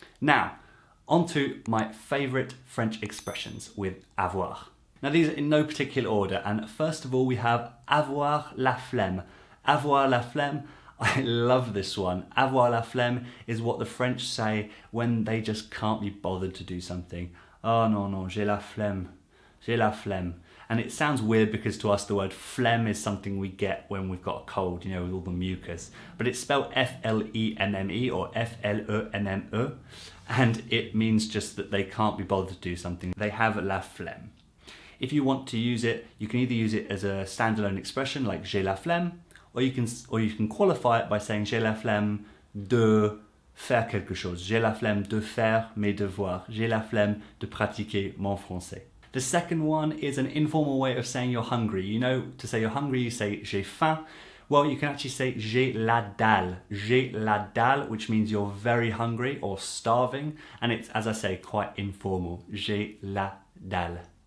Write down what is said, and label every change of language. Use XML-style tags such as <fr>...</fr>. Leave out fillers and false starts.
<en>Now, on to my favourite French expressions with avoir. Now these are in no particular order, and first of all we have</en> <fr>avoir la flemme. Avoir la flemme,</fr> <en>I love this one. Avoir la flemme is what the French say when they just can't be bothered to do something.</en> <fr>Oh non, j'ai la flemme, j'ai la flemme.</fr> <en>And it sounds weird because to us the word phlegm is something we get when we've got a cold, you know, with all the mucus. But it's spelled F-L-E-M-M-E or F-L-E-M-M-E, and it means just that they can't be bothered to do something. They have</en> <fr>la flemme.</fr> <en>If you want to use it, you can either use it as a standalone expression like</en> <fr>j'ai la flemme,</fr> <en>or you can qualify it by saying</en> <fr>j'ai la flemme de faire quelque chose. J'ai la flemme de faire mes devoirs. J'ai la flemme de pratiquer mon français.</fr> <en>The second one is an informal way of saying you're hungry. You know, to say you're hungry, you say</en> <fr>j'ai faim.</fr> <en>Well, you can actually say</en> <fr>j'ai la dalle. J'ai la dalle,</fr> <en>which means you're very hungry or starving. And it's, as I say, quite informal.</en> <fr>J'ai la dalle.</fr>